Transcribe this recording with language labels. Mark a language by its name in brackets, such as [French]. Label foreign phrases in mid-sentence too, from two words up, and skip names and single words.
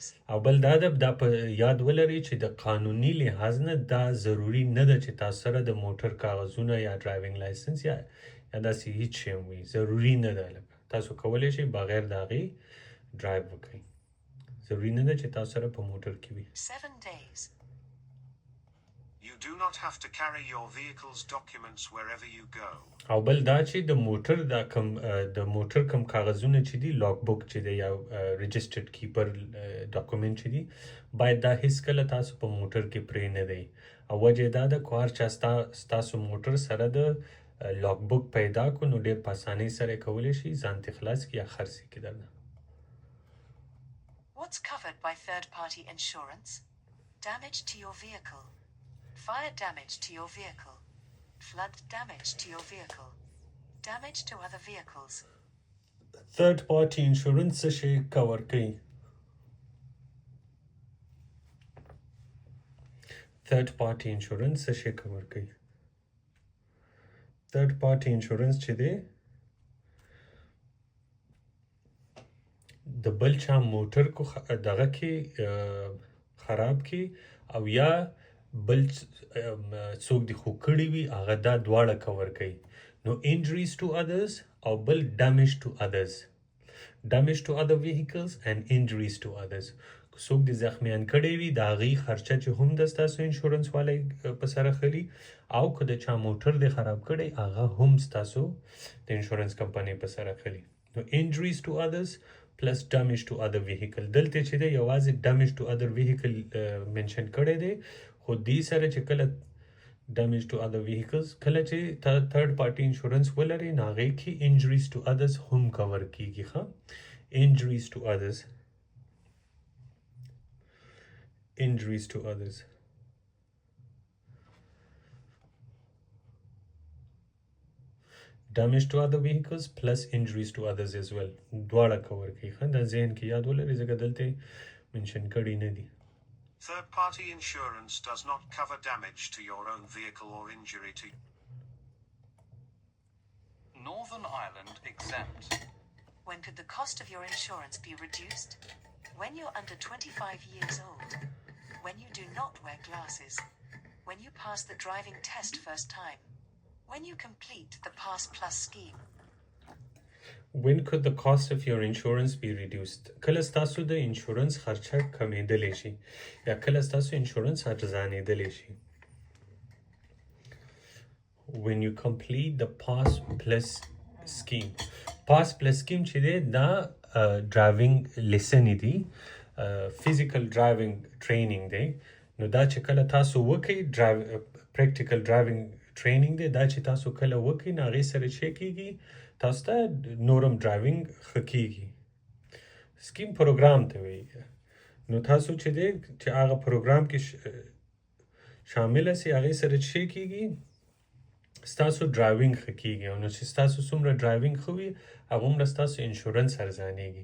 [Pashto] او بل دا په یاد ولرئ چې د قانوني لحاظ نه دا ضروري نه ده چې تاسو سره د موټر کاغذونه یا [English] driving licence [Pashto] یا داسې هیڅ شی وي ضروري نه ده لکه تاسو کولی شئ بغیر د هغې ډرایو وکړئ ضروري نه ده چې تاسو سره په موټر کې وي [English] 7 days. You do not have to carry your vehicle's documents wherever you go. [Pashto] او بل دا چې د موټر کم کاغذونه چې دي لاک بک چې دی یا [English] registered keeper document [Pashto] چې دي باید دا هیڅکله تاسو په موټر کې پرې نه دی او وجه دا ده که هر چا ستاسو موټر سره د لاک بک پیدا کو نو ډېر په اسانۍ سره یې کولی شي ځان ترې خلاص کړي یا خرڅ یې کړي درنه [English] What's covered by third-party insurance? Damage to your vehicle. Fire damage to your vehicle. Flood damage to your vehicle. Damage to other vehicles. third party insurance [Pashto] څه شی کور کوي [English] third party insurance [Pashto] څه شی کور کوي [English] third party insurance [Pashto] چې دی د بل چا موټر کو دغه کې خراب کی او یا بل څوک دی خو کړی وي هغه دا دواړه کور کوي نو [English] injuries to others [Pashto] او بل [English] damage to others damage to other vehicles and injuries to others. [Pashto] څوک د زخمیان کړي وي د هغې خرچه چې هم د ستاسو انشورنس والی په سره خلي او که د چا موټر د خراب کړی هغه هم ستاسو د انشورنس کمپنۍ په سره خلي. نو [English] injuries to others plus damage to other vehicle [Pashto] دلته چې دی یوازې [English] damage to other vehicle [Pashto] منشن کړی دی خو دې سره چې کله [English] damage to other vehicles [Pashto] کله چې [English] third party insurance [Pashto] ولري نو هغې کې [English] injuries to others [Pashto] هم کور کیږي ښه [English] injuries to others damage to other vehicles plus injuries to others as well [Pashto] دواړه کور کوي ښه دا ذهن کې یاد ولرئ ځکه دلته منشن کړي نه دي. [English] Third-party insurance does not cover damage to your own vehicle or injury to Northern Ireland exempt. When could the cost of your insurance be reduced? When you're under 25 years old. When you do not wear glasses. When you pass the driving test first time. When you complete the Pass Plus scheme. When could the cost of your insurance be reduced? [Pashto] کله ستاسو د انشورنس خرچه کمیدلی شي یا کله ستاسو انشورنس ارزانیدلی شي. [English] When you complete the Pass Plus scheme. [Pashto] Pass Plus scheme چې دی دا [English] driving lesson [Pashto] دی [English] physical driving training [Pashto] دی نو دا چې کله تاسو وکئ [English] practical driving training [Pashto] دی دا چې تاسو کله وکئ نو هغې سره چې کیږي تاسو ته نورم ډرایوینګ ښه کیږي. سکیم پروګرام ته وایي نو تاسو چې دی چې هغه پروګرام کې شامله سي هغې سره چې کیږي ستاسو ډرایوینګ ښه کیږي او نو چې ستاسو څومره ډرایوینګ ښه وي هغومره ستاسو انشورنس ارزانیږي.